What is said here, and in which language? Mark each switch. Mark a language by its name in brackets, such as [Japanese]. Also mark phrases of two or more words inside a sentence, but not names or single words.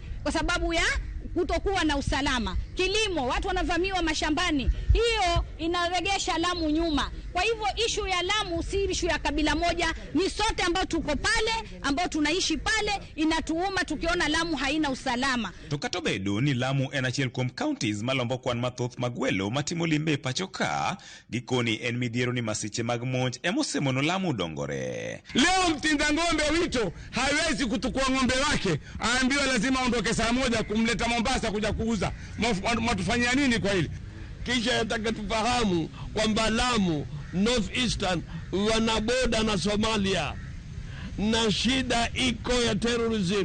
[Swahili] Kwa sababu ya kutokuwa na usalama. Kilimo, watu wanavamiwa mashambani. Hiyo inaregesha Lamu nyuma. Kwa hivyo issue ya Lamu si issue ya kabila moja, ni sote ambao tuko pale, ambao tunaishi pale, inatuuma tukiona Lamu haina usalama. [Luo (Kenya and Tanzania)] Tukatobedo ni Lamu en achiel kuom counties malombo kwan mathoth magwelo matimo limbe pachoka, gikoni en midhiero ni masiche mag monj emosemono Lamu dongore. [Swahili] Leo mtinda ng'ombe wito hawezi kutukua ng'ombe wake, aambiwa lazima aondoke saa moja kumleta Mombasa kuja kuuza. Matufanyia nini kwa hili? Kisha yataka tufahamu kwamba Lamu Northeastern wana boda na Somalia na shida iko ya terrorism.